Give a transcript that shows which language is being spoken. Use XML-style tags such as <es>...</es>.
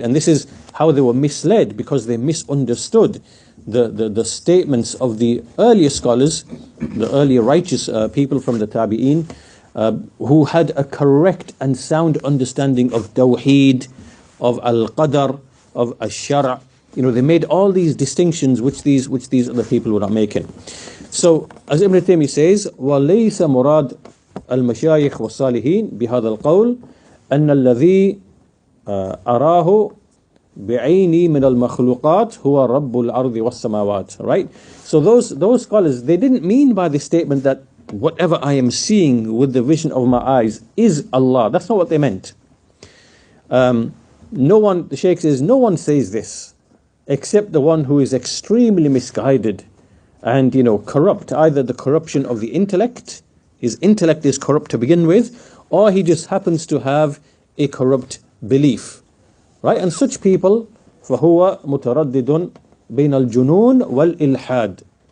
<en>And this is how they were misled, because they misunderstood the statements of the earlier scholars, the earlier righteous people from the Tabi'een, who had a correct and sound understanding of Tawheed, of Al-Qadr, of Al-Shara'. They made all these distinctions which these other people were not making. So, as Ibn Taymiyyah says,</en> <ar>وَلَيْسَ مُرَادْ الْمَشَايِخ وَالصَّالِحِينَ بِهَذَا الْقَوْلِ أَنَّ الَّذِي أَرَاهُ بِعَيْنِي مِنَ الْمَخْلُوقَاتِ هُوَ رَبُّ الْأَرْضِ وَالسَّمَاوَاتِ.</ar> <en>Right? So those scholars, they didn't mean by this statement that whatever I am seeing with the vision of my eyes is Allah. That's not what they meant. The Shaykh says, no one says this except the one who is extremely misguided and corrupt. Either the corruption of the intellect, his intellect is corrupt to begin with, or he just happens to have a corrupt belief, right? And such people,</en> <ar>فَهُوَ مُتَرَدِّدٌ بَيْنَ الْجُنُونِ وَالْإِلْحَادِ.</ar>